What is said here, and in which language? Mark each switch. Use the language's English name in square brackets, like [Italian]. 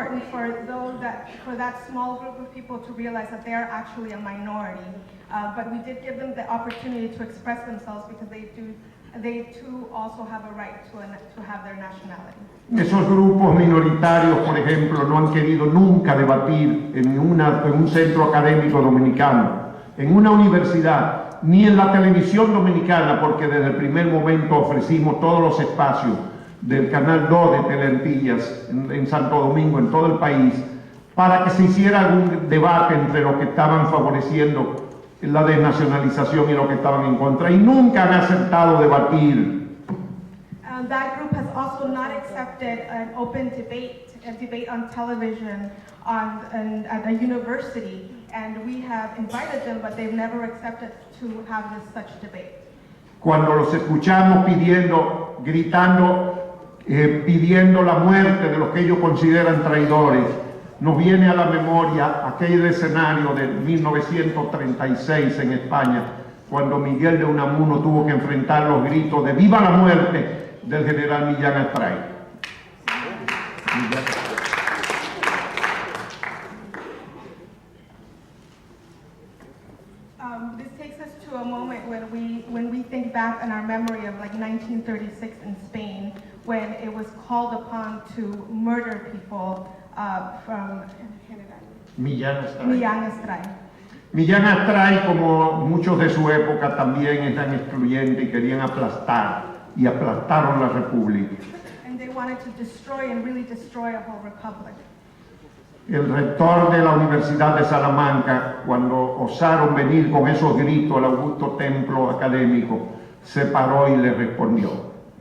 [English] For that small group of people to realize that they are actually a minority, but we did give them the opportunity to express themselves because they too also have a right to have their nationality. [Spanish] Esos grupos minoritarios, por ejemplo, no han querido nunca debatir en un centro académico dominicano, en una universidad, ni en la televisión dominicana, porque desde el primer momento ofrecimos todos los espacios del Canal 2 de Teleantillas en Santo Domingo, en todo el país, para que se hiciera algún debate entre los que estaban favoreciendo la desnacionalización y lo que estaban en contra, y nunca han aceptado debatir. [English] That group has also not accepted an open debate, a debate on television at a university, and we have invited them, but they've never accepted to have such debate. [Spanish] Cuando los escuchamos pidiendo, gritando, pidiendo la muerte de los que ellos consideran traidores, nos viene a la memoria aquel escenario de 1936 en España, cuando Miguel de Unamuno tuvo que enfrentar los gritos de ¡viva la muerte! Del general Millán Astray. [English] This takes us to a moment when we think back on our memory of like 1936 in Spain, when it was called upon to murder people from Millán Astray. Millán Astray. [Spanish] Millán Astray, como muchos de su época, también eran excluyentes y querían aplastar, y aplastaron la República. [English] And they wanted to destroy and really destroy a whole republic. [Spanish] El rector de la Universidad de Salamanca, cuando osaron venir con esos gritos al augusto templo académico, se paró y le respondió.